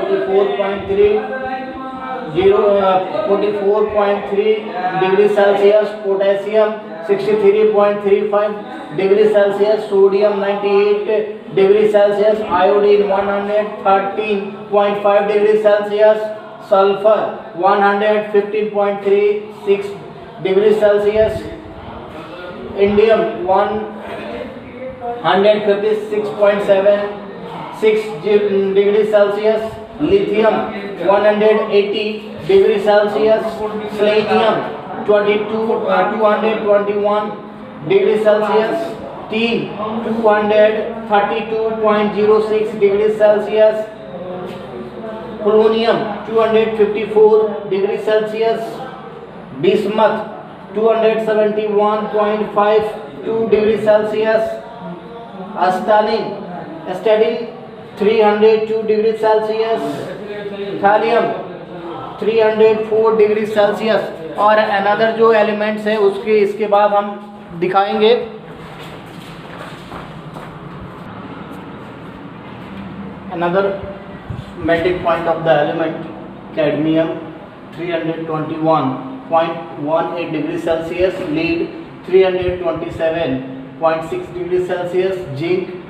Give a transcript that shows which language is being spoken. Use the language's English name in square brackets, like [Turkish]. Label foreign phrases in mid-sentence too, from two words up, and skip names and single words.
[English] 44.3 degree Celsius, potassium 63.35 degree Celsius, sodium 98 degree Celsius, iodine 113.5 degree Celsius, sulphur 115.36 degree Celsius, indium 156.76 degree Celsius, lithium 180 degree Celsius, selenium 221 degree Celsius, tin 232.06 degree Celsius, polonium 254 degree Celsius, bismuth 271.52 degree Celsius, stadin 302 degree Celsius, thallium 304 degree Celsius. और another जो elements [Hindi] है उसके इसके बाद हम दिखाएंगे। [English] another melting point of the element cadmium 321.18 degree Celsius, lead 327.6 degree Celsius, zinc